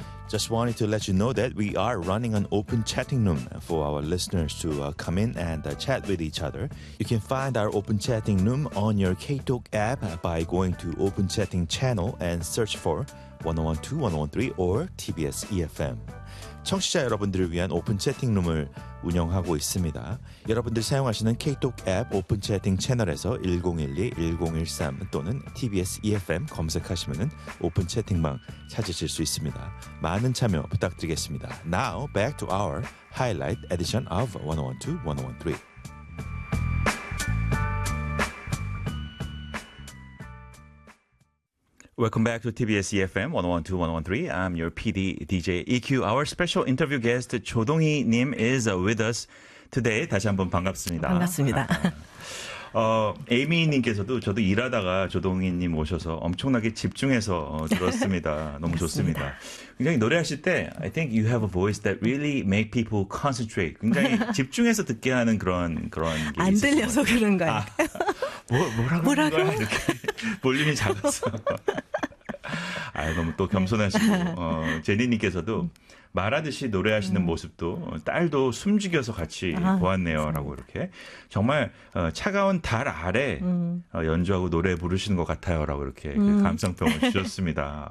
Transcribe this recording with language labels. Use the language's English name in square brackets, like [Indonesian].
[English] Just wanted to let you know that we are running an open chatting room for our listeners to come in and chat with each other. You can find our open chatting room on your KTalk app by going to open chatting channel and search for 101.2, 101.3 or TBS EFM. [Korean] 청취자 여러분들을 위한 오픈 채팅룸을 운영하고 있습니다. 여러분들 사용하시는 KTalk 앱 오픈 채팅 채널에서 1012-1013 또는 TBS EFM 검색하시면 오픈 채팅방 찾으실 수 있습니다. 많은 참여 부탁드리겠습니다. [English] Now back to our highlight edition of 101.2, 101.3. 101.2, 101.3. I'm your PD, DJ EQ. Our special interview guest, 조동희 님 is with us today. [Korean] 다시 한번 반갑습니다. 반갑습니다. 에이미 님께서도 저도 일하다가 조동희 님 오셔서 엄청나게 집중해서 들었습니다. 너무 좋습니다. 굉장히 노래하실 때 [English] I think you have a voice that really make people concentrate. [Korean] 굉장히 집중해서 듣게 하는 그런 게 안 들려서 그런가요? 뭐라고 이렇게 볼륨이 작아서 아, 너무 또 겸손하시고 제니님께서도 말하듯이 노래하시는 모습도 딸도 숨죽여서 같이 보았네요 라고 이렇게 정말 차가운 달 아래 연주하고 노래 부르시는 것 같아요 라고 이렇게 감상평을 주셨습니다.